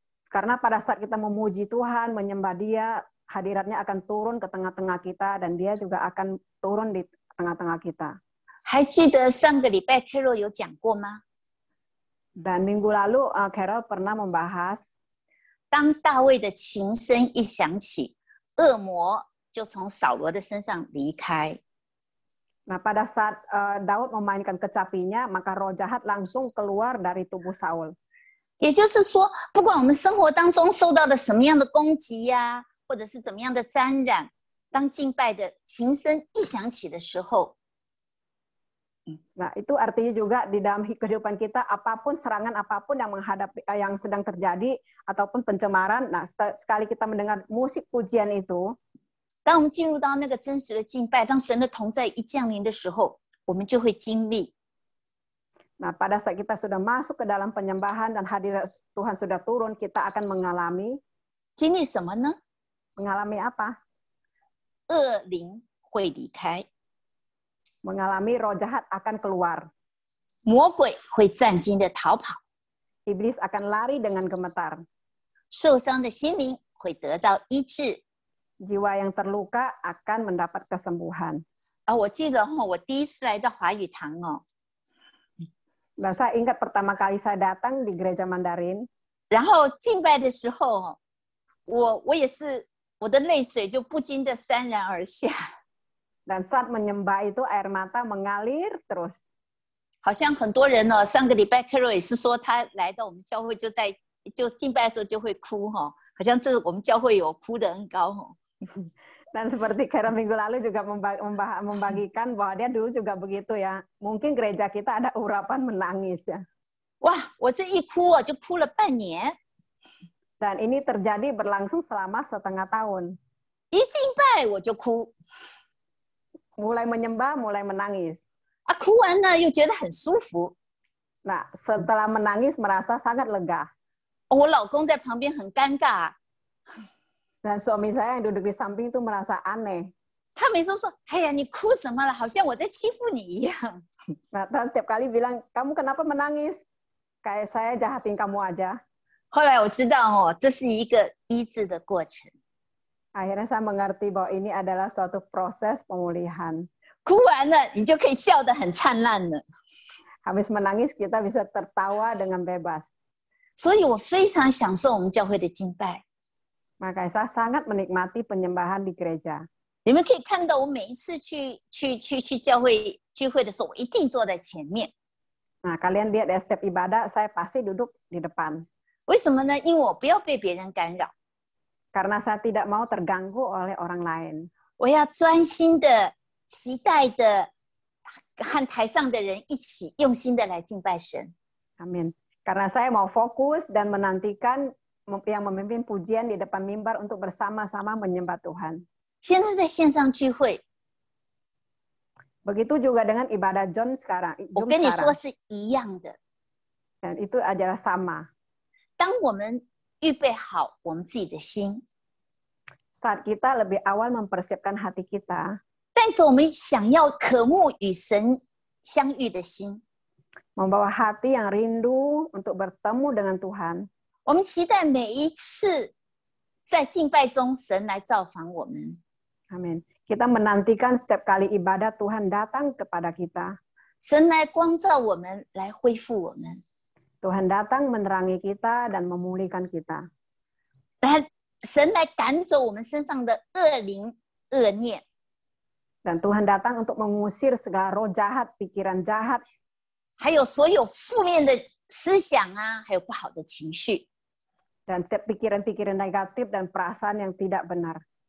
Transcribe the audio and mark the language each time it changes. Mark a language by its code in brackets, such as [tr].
[id] Karena pada saat kita memuji Tuhan, menyembah Dia, hadiratnya akan turun ke tengah-tengah kita dan Dia juga akan turun di tengah-tengah kita. [zh] 还记得上个礼拜 Carol 有讲过吗？ [id] Dan minggu lalu Carol pernah membahas [zh] 当大卫的琴声一响起，恶魔就从扫罗的身上离开。 [id] Nah, pada saat Daud memainkan kecapinya, maka roh jahat langsung keluar dari tubuh Saul. [zh] 也就是说，不管我们生活当中受到了什么样的攻击呀，或者是怎么样的沾染，当敬拜的琴声一响起的时候， [id] Nah, itu artinya juga di dalam kehidupan kita, apapun serangan apapun yang sedang terjadi ataupun pencemaran, nah sekali kita mendengar musik pujian itu, [zh] 当我们进入到那个真实的敬拜，当神的同在一降临的时候，我们就会经历。 [id] Nah, pada saat kita sudah masuk ke dalam penyembahan dan hadirat Tuhan sudah turun, kita akan mengalami [zh] 经历什么呢？ [id] mengalami apa? [zh] 恶灵会离开， [id] mengalami roh jahat akan keluar. [zh] 魔鬼会战惊的逃跑， [id] Iblis akan lari dengan gemetar. [zh] 受伤的心灵会得到医治。 [id] Jiwa yang terluka akan mendapat kesembuhan. [zh] 我记得我第一次来到华语堂 [id] Dan saya ingat pertama kali saya datang di gereja Mandarin, [zh] 然后敬拜的时候，我也是我的泪水就不禁的潸然而下， [id] dan saat menyembah itu air mata mengalir terus. [zh] 好像很多人上个礼拜 Carol 也是说他来到我们教会就敬拜的时候就会哭好像这我们教会有哭得很高 [id] Dan seperti Karen minggu lalu juga membagikan bahwa dia dulu juga begitu ya. Mungkin gereja kita ada urapan menangis ya. [zh] 哇，我这一哭就哭了半年， [id] Dan ini terjadi berlangsung selama setengah tahun. [zh] 一敬拜我就哭 [id] Mulai menyembah, mulai menangis. [zh] 哭完了又觉得很舒服。 [id] Nah, setelah menangis merasa sangat lega. [zh] 我老公在旁边很尴尬， [id] Dan suami saya yang duduk di samping itu merasa aneh. [zh] 他每次说：“哎呀，你哭什么了？好像我在欺负你一样。” [id] Nah, setiap kali bilang, kamu kenapa menangis? Kayak saya jahatin kamu aja. [zh] 后来我知道这是一个医治的过程。 [id] Akhirnya saya mengerti bahwa ini adalah suatu proses pemulihan. [zh] 哭完了，你就可以笑得很灿烂了。 [id] Habis menangis kita bisa tertawa dengan bebas. [zh] 所以我非常享受我们教会的敬拜。 [id] Makanya saya sangat menikmati penyembahan di gereja. [zh] 你们可以看到，我每一次去教会聚会的时候，我一定坐在前面。 [id] Nah, kalian lihat di setiap ibadah, saya pasti duduk di depan. [zh] 为什么呢？因为我不要被别人干扰， [id] Karena saya tidak mau terganggu oleh orang lain. [zh] 我要专心的、期待的和台上的人一起用心的来敬拜神。 [id] Amin. Karena saya mau fokus dan menantikan yang memimpin pujian di depan mimbar untuk bersama-sama menyembah Tuhan. [zh] 现在在线上聚会， [id] Begitu juga dengan ibadah John sekarang. [zh] 我跟你说是一样的。 [id] Dan itu adalah sama. [zh] 当我们预备好我们自己的心， [id] Saat kita lebih awal mempersiapkan hati kita, [zh] 带着我们想要渴慕与神相遇的心， [id] membawa hati yang rindu untuk bertemu dengan Tuhan, [zh] 我们期待每一次在敬拜中神来造访我们。 [id] amin. Kita menantikan setiap kali ibadah Tuhan datang kepada kita. [zh] 神来光照我们，来恢复我们， [id] Tuhan datang menerangi kita dan memulihkan kita. [zh] 神来赶走我们身上的恶灵、恶念， [id] Dan Tuhan datang untuk mengusir segala roh jahat, pikiran jahat, [zh] 还有所有负面的思想还有不好的情绪， [id] dan setiap pikiran-pikiran negatif dan perasaan yang tidak benar.